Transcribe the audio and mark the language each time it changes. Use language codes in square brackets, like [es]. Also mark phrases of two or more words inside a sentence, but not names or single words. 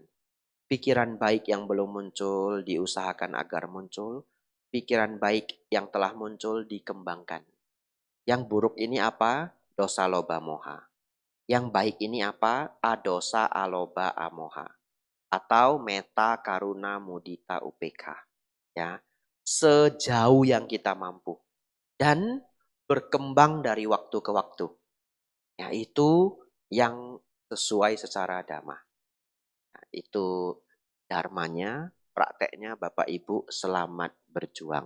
[id] Pikiran baik yang belum muncul, diusahakan agar muncul. Pikiran baik yang telah muncul, dikembangkan. Yang buruk ini apa? [pi] Dosa loba moha. [id] Yang baik ini apa? [pi] Adosa aloba amoha. Atau meta karuna mudita upeka. [id] Ya, sejauh yang kita mampu. Dan berkembang dari waktu ke waktu. Yaitu yang sesuai secara dhamma. Nah, itu dharmanya, prakteknya Bapak Ibu selamat berjuang.